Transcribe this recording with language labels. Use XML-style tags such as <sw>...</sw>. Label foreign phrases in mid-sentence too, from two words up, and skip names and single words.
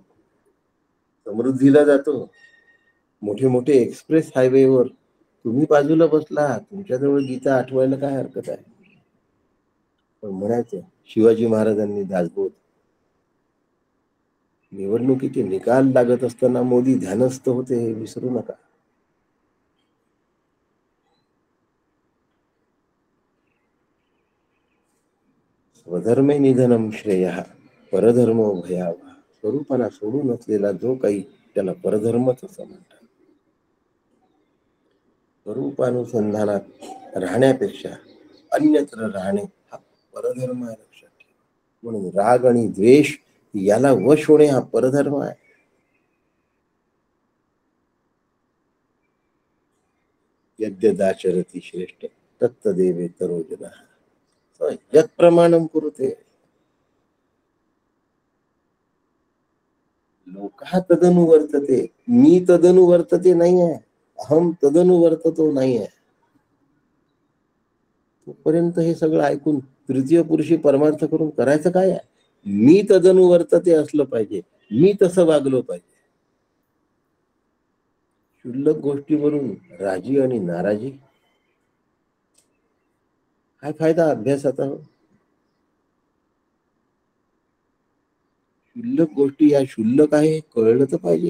<mr>समृद्धीला जातो, मोठे मोठे एक्सप्रेस हायवेवर तुम्ही बाजूला बसला, तुमच्याजवळ गीता आठवायला काय हरकत आहे? पण म्हणायचं शिवाजी महाराजांनी दासबोध. निवडणुकीचे निकाल लागत असताना मोदी ध्यानस्थ होते, हे विसरू नका.</mr> <sa>स्वधर्मे निधनम श्रेय, परधर्म भयावह.</sa> <mr>स्वरूपाला सोडून असलेला जो काही, त्याला परधर्मच असं म्हणतात. स्वरूपानुसंधानात राहण्यापेक्षा अन्यत्र राहणे हा परधर्म आहे, लक्षात ठेवा. म्हणून राग आणि द्वेष याला वश होणे हा परधर्म आहे.</mr> <sa>यद्यदाचरती श्रेष्ठ तत्तदेवेतरो जनः, यत् प्रमाणम कुरुते लोकः तदनु वर्तते.</sa> <mr>मी</mr> <sa>तदनु वर्तते</sa> <mr>नाही आहे,</mr> <sa>अहम तदनु वर्ततो</sa> <mr>नाही आहे. तोपर्यंत हे सगळं ऐकून तृतीय पुरुषी परमार्थ करून करायचं काय आहे? मी</mr> <sa>तदनु वर्तते</sa> <mr>असलं पाहिजे, मी तसं वागलो पाहिजे. क्षुल्लक गोष्टीवरून राजी आणि नाराजी, काय फायदा अभ्यासाचा? क्षुल्लक गोष्टी या क्षुल्लक आहे हे कळलं तर पाहिजे.</mr>